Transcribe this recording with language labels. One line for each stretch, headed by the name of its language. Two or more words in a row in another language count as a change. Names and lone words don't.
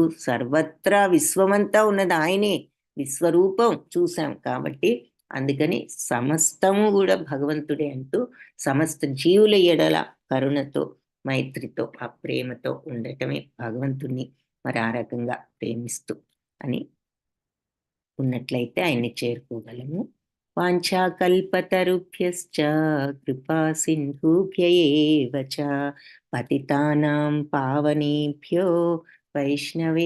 Telugu: సర్వత్రా విశ్వమంతా ఉన్నది ఆయనే, విశ్వరూపం చూసాం కాబట్టి అందుకని సమస్తము కూడా భగవంతుడే అంటూ సమస్త జీవుల ఎడల కరుణతో, మైత్రితో, ఆ ప్రేమతో ఉండటమే భగవంతుణ్ణి మరి ఆ రకంగా ప్రేమిస్తూ అని ఉన్నట్లయితే ఆయన్ని చేరుకోగలము.
Sanskrit: వాంఛాకల్పతరుభ్యశ్చ కృపా సింధుభ్య ఏవ చ పతితానాం పావనేభ్యో వైష్ణవే